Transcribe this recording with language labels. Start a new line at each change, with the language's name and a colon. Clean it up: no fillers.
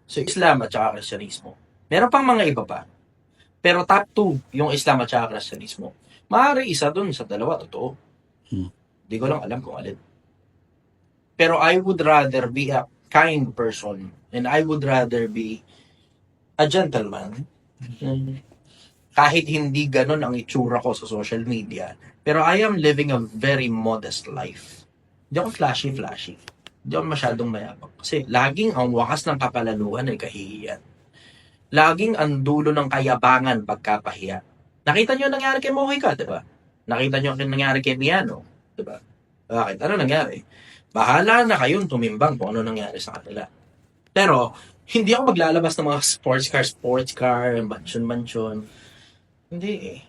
Filipino: So, Islam at saka Kristyanismo. Meron pang mga iba pa. Pero top 2, yung Islam at saka Kristyanismo. Maaari isa dun sa dalawa, totoo. Di ko lang alam kung alin.
English: Pero I would rather be a kind person and I would rather be a gentleman.
Filipino: Kahit hindi ganun ang itsura ko sa social media.
English: Pero I am living a very modest life.
Filipino: Hindi ako flashy. Hindi ako masyadong mayabang. Kasi laging ang wakas ng kapalaluhan ay kahihiyan. Laging ang dulo ng kayabangan pagkapahiya. Nakita niyo ang nangyari kay Mojica, di ba? Nakita niyo ang nangyari kay Miano, di ba? Bakit? Ano nangyari? Bahala na kayong tumimbang kung ano nangyari sa kanila. Pero, hindi ako maglalabas ng mga sports car, mansion. Hindi eh.